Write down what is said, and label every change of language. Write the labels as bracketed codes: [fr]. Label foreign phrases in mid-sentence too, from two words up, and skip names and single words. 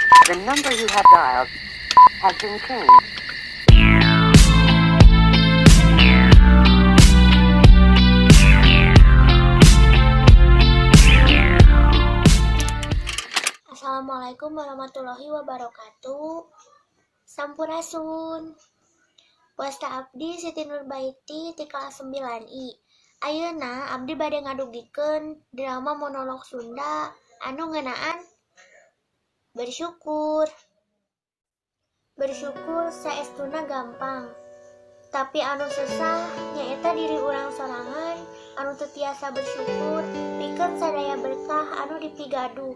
[en] The number you have dialed has been changed. [ar] السلام عليكم ورحمة الله وبركاته. [su] Sampurasun. Puesta abdi Siti Nurbaiti ti kelas 9I. Ayeuna abdi bade ngadugikeun drama monolog Sunda anu ngeunaan bersyukur. Bersyukur saestuna gampang, tapi anu susah nyaeta diri urang sorangan anu teu tiasa bersyukur pikeun sadaya berkah anu dipigaduh.